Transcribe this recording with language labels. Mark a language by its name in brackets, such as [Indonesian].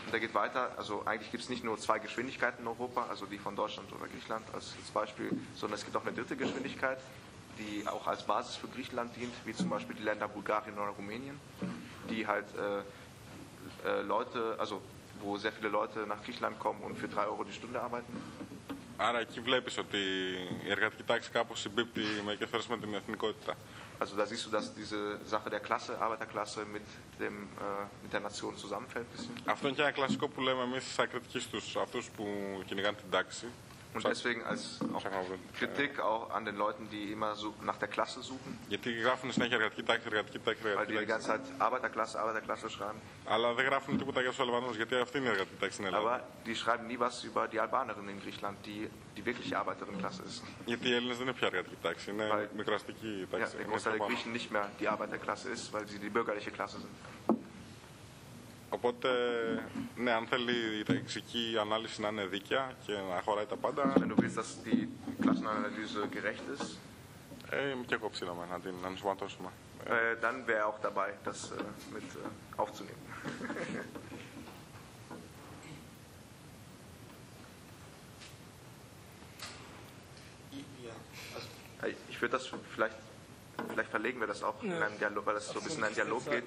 [German] Da geht weiter, also eigentlich gibt es nicht nur zwei Geschwindigkeiten in Europa, also die von Deutschland oder Griechenland als Beispiel, sondern es gibt auch eine dritte Geschwindigkeit, die auch als Basis für Griechenland dient, wie zum Beispiel die Länder Bulgarien oder Rumänien, die halt Leute, also wo sehr viele Leute nach Griechenland kommen und für 3 Euro die Stunde arbeiten. [Greek] Άρα εκεί βλέπεις ότι η εργατική τάξη κάπως συμπίπτει μερικές φορές με την εθνικότητα. [German] Also da siehst du, dass diese Sache der Klasse, Arbeiterklasse mit dem mit der Nation zusammenfällt ein bisschen. [Greek] Αυτό είναι και ένα κλασικό που λέμε εμείς σαν κριτική στους αυτούς που κυνηγάνε την τάξη. [German] Und deswegen als auch Kritik auch an den Leuten, die immer so nach der Klasse suchen. [Greek] Γιατί γράφουν συνέχεια εργατική τάξη, εργατική τάξη, εργατική τάξη. [German] Weil die ganze Zeit Arbeiterklasse, Arbeiterklasse schreiben. [Greek] Αλλά δεν γράφουν τίποτα για τους Αλβανούς, γιατί αυτή είναι η εργατική τάξη στην Ελλάδα. [German] Aber die schreiben nie was über die Albanerinnen in Griechenland, die wirkliche Arbeiterklasse ist. [Greek] Γιατί οι Έλληνες δεν είναι πια εργατική τάξη, είναι μικροαστική τάξη. [German] Ja, der Großteil der Griechen nicht mehr die Arbeiterklasse ist, weil sie die bürgerliche Klasse sind. [Greek] Οπότε, ναι, αν θέλει η ταξική ανάλυση να είναι δίκαια και να χωράει τα πάντα. [German] Wenn du willst, dass die Klassenanalyse gerecht ist. [Greek] Είμαι και εγώ ψήλαμε να την ενσωματώσουμε. [German] Dann wäre auch dabei, das mit aufzunehmen. Ich würde das vielleicht. Vielleicht verlegen wir das auch in einem Dialog, weil das so ein bisschen in einen Dialog geht.